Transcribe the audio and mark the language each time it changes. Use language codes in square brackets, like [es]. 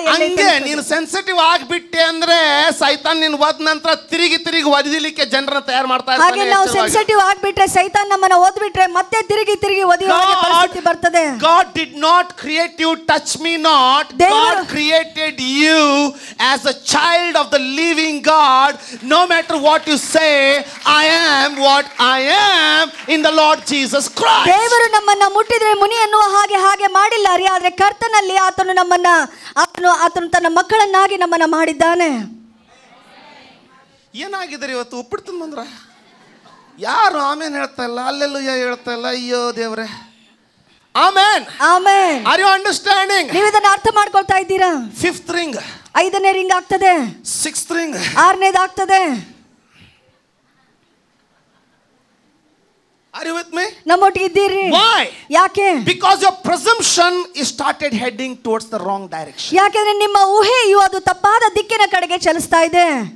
[kn] ಹಂಗೆ ನೀನು ಸೆನ್ಸಿಟಿವ್ ಆಗ್ಬಿಟ್ಟೆ ಅಂದ್ರೆ ಸೈತಾನ್ ನಿನ್ ಒದ್ ನಂತರ ತಿರುಗಿ ಒದಿಲಿಕ್ಕೆ ಜನರನ್ನ ತಯಾರು ಮಾಡ್ತಾ ಇರ್ತಾನೆ. ಹಾಗೆ ನಾವು ಸೆನ್ಸಿಟಿವ್ ಆಗ್ಬಿಟ್ರೆ ಸೈತಾನ್ ನಮ್ಮನ್ನ ಓದ್ಬಿಟ್ರೆ ಮತ್ತೆ ತಿರುಗಿ ಒದಿಯುವ ಪರಿಸ್ಥಿತಿ ಬರ್ತದೆ. [en] God did not create you touch me not. God created you as a child of the living God. No matter what you say, I am what I am in the Lord Jesus Christ. [kn] ದೇವರು ನಮ್ಮನ್ನ ಮುಟ್ಟಿದ್ರೆ ಮುನಿ ಅನ್ನುವ ಹಾಗೆ ಮಾಡಿಲ್ಲ ರೀ. ಆದ್ರೆ ಕರ್ತನಲ್ಲಿ ಆತನು ನಮ್ಮನ್ನ ಆತನು ತನ್ನ ಮಕ್ಕಳನ್ನಾಗಿ ನಮ್ಮನ್ನ ಮಾಡಿದ್ದಾನೆ. ಏನಾಗಿದ್ದಾರೆ ಇವತ್ತು? ಉಪ್ಪಿಡ್ತು ಬಂದ್ರ ಯಾರು ಆಮೇನ್ ಹೇಳ್ತಾ ಇಲ್ಲ, ಅಲ್ಲೆಲ್ಲೂಯ್ಯ ಹೇಳ್ತಾ ಇಲ್ಲ. ಅಯ್ಯೋ ದೇವ್ರೆ. ಆಮೇನ್, ಆಮೇನ್. [en] Are you understanding? [kn] ನೀವು ಇದನ್ನ ಅರ್ಥ ಮಾಡ್ಕೊಳ್ತಾ ಇದ್ದೀರಾ? [en] fifth ring, [kn] ಐದನೇ ರಿಂಗ್ ಆಗ್ತದೆ. [en] sixth ring, [kn] ಆರನೇದು ಆಗ್ತದೆ. [en] Are you with me? [kn] ನಮ್ಮೊಟ್ಟಿಗೆ ಇದ್ದೀರಿ? [en] Why? [kn] ಯಾಕೆ? [en] Because your presumption is started heading towards the wrong direction. [kn] ಯಾಕೆಂದ್ರೆ ನಿಮ್ಮ ಊಹೆಯು ಅದು ತಪ್ಪಾದ ದಿಕ್ಕಿನ ಕಡೆಗೆ ಚಲಿಸ್ತಾ ಇದೆ.